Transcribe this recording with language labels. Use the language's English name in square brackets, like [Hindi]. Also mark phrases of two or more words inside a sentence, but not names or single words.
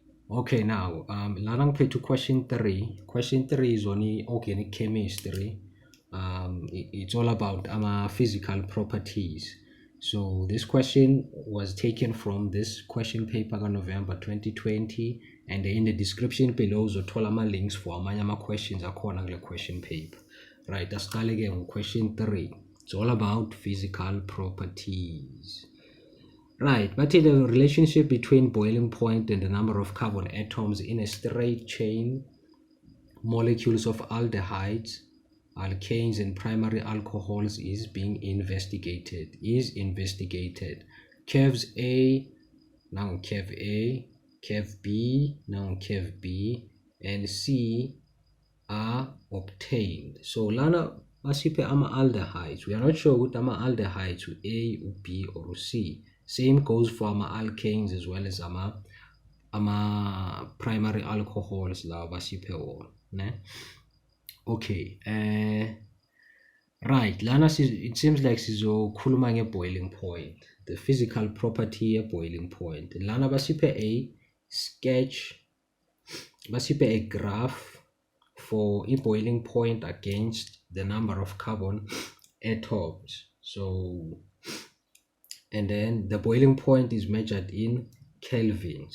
[English] Okay, now Lanang pay to question 3. Question 3 is only organic chemistry. It's all about physical properties. So this question was taken from this question paper on November 2020, and in the description below uzothola links for amanye questions [Zulu] akhona kule [English] question paper. Right, [Zulu] asiqale ke question 3. [English] It's all about physical properties. Right, but in the relationship between boiling point and the number of carbon atoms in a straight chain, molecules of aldehydes, alkanes, and primary alcohols is being investigated. Curves A, now curve A, curve B, now curve B, and C are obtained. [Zulu] So lana masiphe ama-aldehydes. [English] We are not sure what ama-aldehydes A, B, or C. Same goes for ama-alkanes as well as primary alcohols [Zulu] la basiphe wona. [English] Ne? Okay. Right. Lana it seems like sizokhuluma nge-boiling point. The physical property boiling point. [Zulu] Lana basiphe [English] a sketch, basiphe a graph for a boiling point against the number of carbon atoms. So, and then the boiling point is measured in kelvins.